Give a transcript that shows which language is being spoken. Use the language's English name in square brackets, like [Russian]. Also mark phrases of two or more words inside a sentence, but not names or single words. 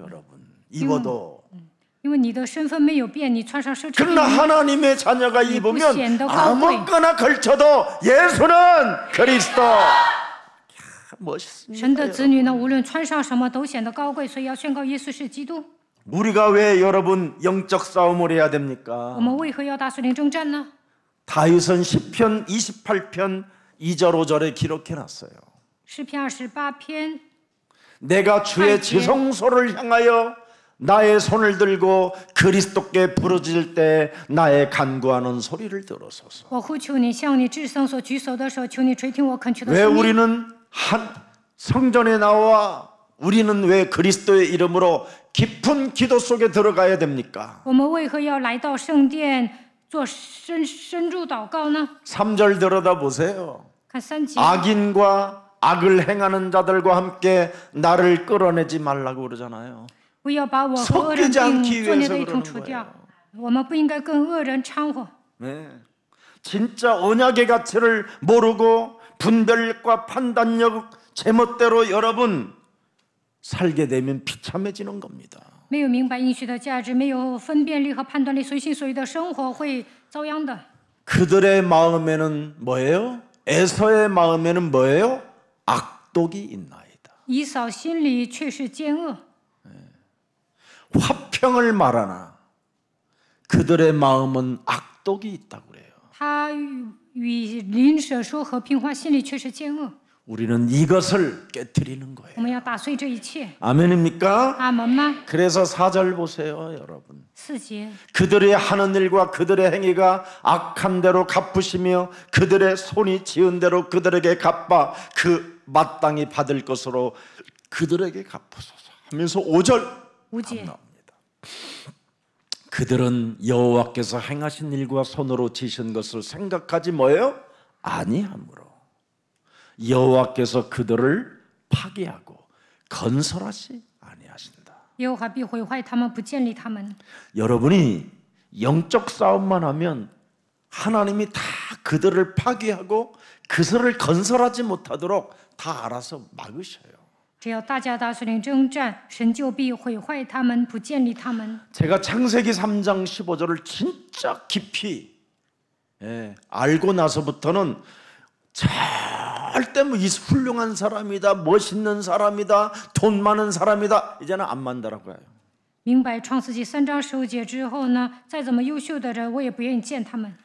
[Korean] 여러분. 입어도. [Chinese] 因为你的身份没有变，你穿上奢侈品， [Korean] 그러나 하나님의 자녀가 입으면 아무거나 걸쳐도 예수는 그리스도. 멋있습니다. [Chinese] 神的子女呢，无论穿上什么都显得高贵，所以要宣告耶稣是基督。 [Korean] 우리가 왜 여러분 영적 싸움을 해야 됩니까? [Chinese] 我们为何要打属灵征战呢？ [Korean] 다윗은 시편 28편 2절 5절에 기록해 놨어요. [Chinese] 诗篇28篇， [Korean] 내가 주의 지성소를 향하여 나의 손을 들고 그리스도께 부르짖을 때 나의 간구하는 소리를 들으소서. [Chinese] 我呼求你，向你至圣所举手的时候，求你垂听我恳求的 [Korean] 왜 [Chinese] 声音。 [Korean] 우리는 한 성전에 나와 우리는 왜 그리스도의 이름으로 깊은 기도 속에 들어가야 됩니까? [Chinese] 我们为何要来到圣殿做深入祷告呢？ [Korean] 3절 들여다 보세요. [Chinese] 看3节， [Korean] 악인과 악을 행하는 자들과 함께 나를 끌어내지 말라고 그러잖아요. [Chinese] 不要把我和恶人并作孽的一同除掉。我们不应该跟恶人掺和。 [Korean] 네. 진짜 언약의 가치를 모르고 분별력과 판단력 제멋대로 여러분 살게 되면 비참해지는 겁니다. [Chinese] 没有明白应许的价值，没有分辨力和判断力，随心所欲的生活会遭殃的。 [Korean] 그들의 마음에는 뭐예요? 에서의 마음에는 뭐예요? 악독이 있나이다. [Chinese] 以扫心里却是奸恶， [Korean] 화평을 말하나 그들의 마음은 악독이 있다고 그래요. [Chinese] 他与邻舍说和平话，心里却是奸恶。 [Korean] 우리는 이것을 깨뜨리는 거예요. [Chinese] 我们要打碎这一切。 [Korean] 아멘입니까? [Chinese] 阿门吗？ [Korean] 그래서 4절 보세요, 여러분. [Chinese] 4节， [Korean] 그들의 하는 일과 그들의 행위가 악한 대로 갚으시며 그들의 손이 지은 대로 그들에게 갚아 그 마땅히 받을 것으로 그들에게 갚으소서 하면서 5절 [Chinese] 5节， [Korean] 나옵니다. 그들은 여호와께서 행하신 일과 손으로 지신 것을 생각하지 뭐예요? 아니하므로 여호와께서 그들을 파괴하고 건설하시 아니하신다. [Chinese] 耶和华必毁坏他们，不建立他们。 [Korean] 여러분이 영적 싸움만 하면 하나님이 다 그들을 파괴하고 그들을 건설하지 못하도록 다 알아서 막으셔요. [Chinese] 只要大家打属灵征战，神就必毁坏他们，不建立他们。 [Korean] 제가 창세기 3장 15절을 진짜 깊이 알고 나서부터는 절대 뭐 이 훌륭한 사람이다, 멋있는 사람이다, 돈 많은 사람이다 이제는 안 만나라고 해요. [Chinese] 明白创世纪3章15节之后呢，再怎么优秀的人，我也不愿意见他们。